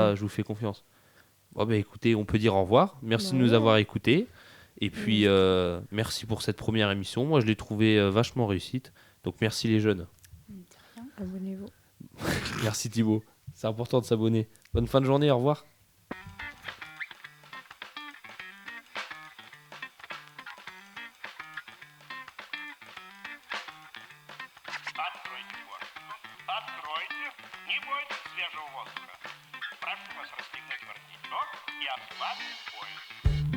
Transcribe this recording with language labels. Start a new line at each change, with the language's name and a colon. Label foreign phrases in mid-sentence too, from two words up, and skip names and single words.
French: ça, je vous fais confiance. Bon, bah, écoutez, on peut dire au revoir. Merci de Bah nous ouais. avoir écoutés. Et puis, merci pour cette première émission. Moi, je l'ai trouvée vachement réussite. Donc, merci les jeunes. De rien. Abonnez-vous. Merci Thibaut. C'est important de s'abonner. Bonne fin de journée, au revoir.
Russian: Откройте форточку. Откройте. Не бойтесь свежего воздуха. Прошу вас расстегнуть воротничок и ослабить пояс.